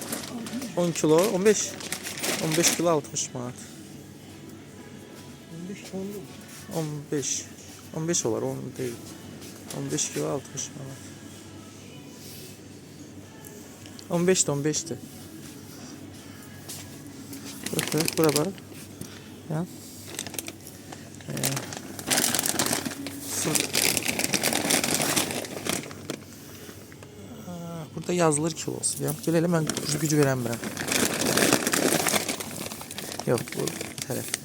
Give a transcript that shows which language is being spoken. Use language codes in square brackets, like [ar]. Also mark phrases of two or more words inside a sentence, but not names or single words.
[az] 10 kilo, 15. 15 kilo 60 manat. 15. 15 olar, 10 deyil. 15 kilo 60 manat. [tr] 15'ti 15'ti. Bura bak. [az] Ya. Burada yazılır kilosu. Ya. [tr] Gel hele ben gücü verəmirəm. Yok bu tərəf.